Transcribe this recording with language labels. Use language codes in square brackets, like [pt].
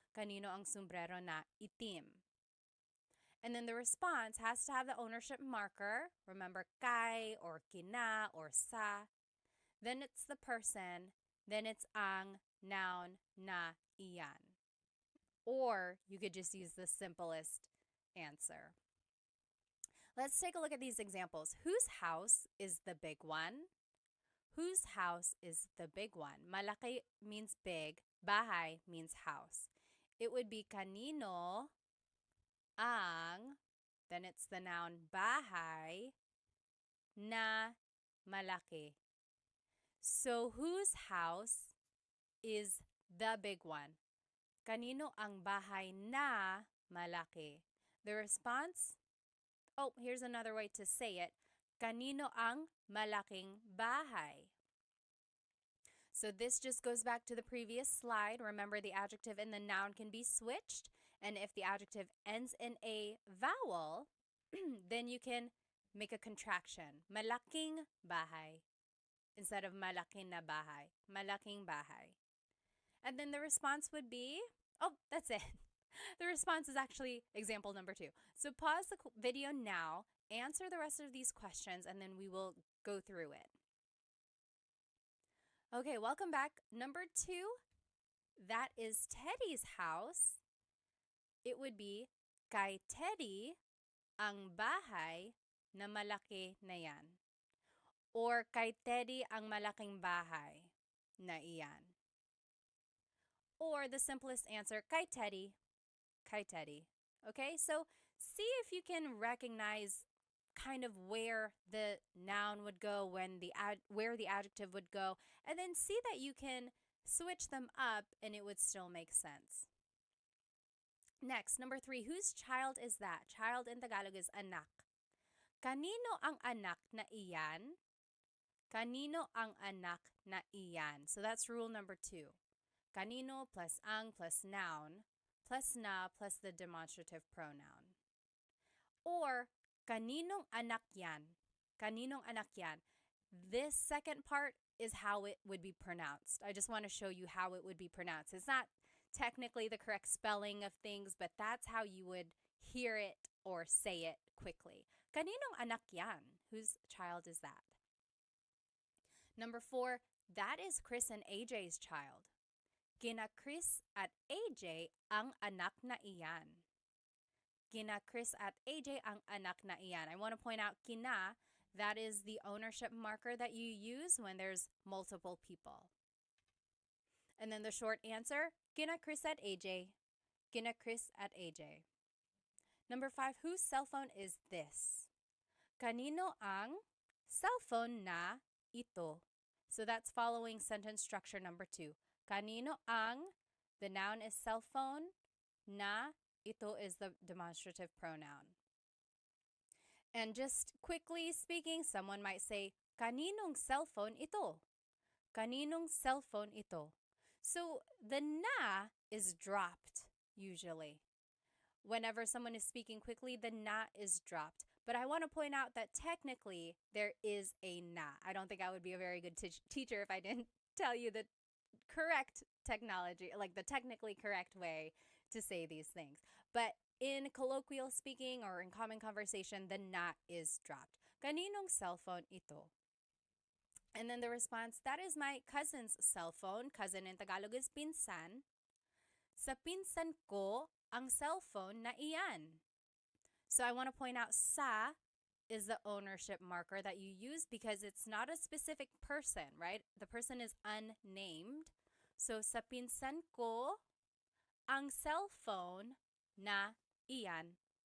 [tl] kanino ang sombrero na itim. [en] And then the response has to have the ownership marker. Remember, kay or kina or sa. Then it's the person. Then it's ang noun na iyan. Or you could just use the simplest answer. Let's take a look at these examples. Whose house is the big one? Whose house is the big one? Malaki means big. Bahay means house. It would be kanino ang, then it's the noun [tl] bahay na malaki. [en] So whose house is the big one? [tl] Kanino ang bahay na malaki? [en] The response, oh, here's another way to say it. [tl] Kanino ang malaking bahay? [en] So this just goes back to the previous slide. Remember, the adjective and the noun can be switched. And if the adjective ends in a vowel, then you can make a contraction. [tl] Malaking bahay [en] instead of [tl] malaki na bahay. Malaking bahay. [en] And then the response would be, oh, that's it. The response is actually example number 2. So pause the video now, answer the rest of these questions, and then we will go through it. Okay, welcome back. Number 2, that is Teddy's house. [tl] It would be, kay Teddy ang bahay na malaki na yan. Or kay Teddy ang malaking bahay na iyan. [en] Or the simplest answer, [tl] kay Teddy. Kay Teddy. [en] Okay, so see if you can recognize kind of where the noun would go, where the adjective would go, and then see that you can switch them up and it would still make sense. Next, number 3, whose child is that? Child in Tagalog is [tl] anak. Kanino ang anak na iyan? Kanino ang anak na iyan? [en] So that's rule number 2. Kanino plus ang plus noun plus na plus the demonstrative pronoun. [tl] Or, kaninong anak yan? Kaninong anak yan? [en] This second part is how it would be pronounced. I just want to show you how it would be pronounced. It's not technically the correct spelling of things, but that's how you would hear it or say it quickly. [tl] Kaninong anak yan? [en] Whose child is that? Number 4, that is Chris and AJ's child. [tl] Kina Chris at AJ ang anak na iyan. Kina Chris at AJ ang anak na iyan. [en] I want to point out kina, that is the ownership marker that you use when there's multiple people. And then the short answer, [tl] kina Chris at AJ. [en] Kina Chris at AJ. Number 5, whose cell phone is this? [tl] Kanino ang cellphone na ito? [en] So that's following sentence structure number 2. Kanino ang, the noun is cell phone, na, ito is the demonstrative pronoun. And just quickly speaking, someone might say, [tl] kaninong cell phone ito? Kaninong cell phone ito? [en] So the na is dropped usually. Whenever someone is speaking quickly, the na is dropped. But I want to point out that technically there is a na. I don't think I would be a very good teacher if I didn't tell you the correct technology, like the technically correct way to say these things. But in colloquial speaking or in common conversation, the na is dropped. [tl] Kaninong cell phone ito? [en] And then the response, that is my cousin's cell phone. Cousin in Tagalog is pinsan. [tl] Sa pinsan ko ang cell phone na iyan. [en] So I want to point out sa is the ownership marker that you use because it's not a specific person, right? The person is unnamed. [tl] So sa pinsan ko ang cell phone na iyan.